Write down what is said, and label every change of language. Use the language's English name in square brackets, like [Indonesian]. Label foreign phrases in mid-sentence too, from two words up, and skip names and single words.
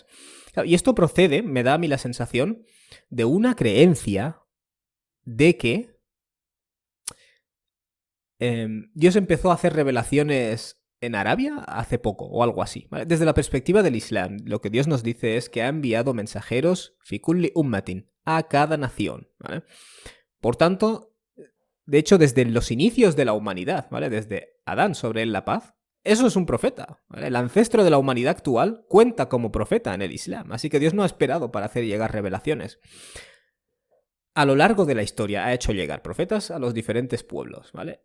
[Spanish] Y esto procede, me da a mí la sensación, de una creencia de que Dios empezó a hacer revelaciones en Arabia hace poco o algo así, ¿vale? Desde la perspectiva del Islam, lo que Dios nos dice es que ha enviado mensajeros [Arabic] في كل أمة, [Spanish] a cada nación, ¿vale? Por tanto, de hecho, desde los inicios de la humanidad, ¿vale? Desde Adán, sobre él la paz, eso es un profeta, ¿vale? El ancestro de la humanidad actual cuenta como profeta en el Islam, así que Dios no ha esperado para hacer llegar revelaciones. A lo largo de la historia ha hecho llegar profetas a los diferentes pueblos, ¿vale?